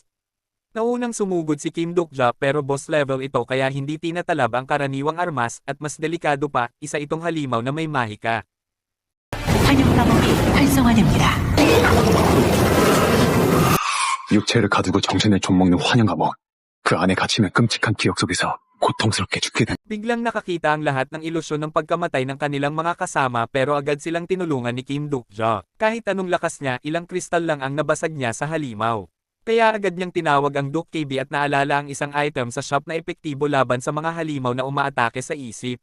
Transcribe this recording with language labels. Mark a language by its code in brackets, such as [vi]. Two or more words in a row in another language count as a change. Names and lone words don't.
[tl] Naunang sumugod si Kim Duk-ja pero boss level ito kaya hindi tinatalab ang karaniwang armas at mas delikado pa, isa itong halimaw na may mahika. [ko] 환영 감옥이 활성화됩니다. 육체를 가두고 정신을 좀먹는 환영 감옥. 그 안에 갇히면 끔찍한 기억 속에서 고통스럽게 죽게 된. [tl] Biglang nakakita ang lahat ng ilusyon ng pagkamatay ng kanilang mga kasama pero agad silang tinulungan ni Kim Duk-ja. Kahit anong lakas niya, ilang kristal lang ang nabasag niya sa halimaw. Kaya agad niyang tinawag ang Duke KB at naalala ang isang item sa shop na epektibo laban sa mga halimaw na umaatake sa isip.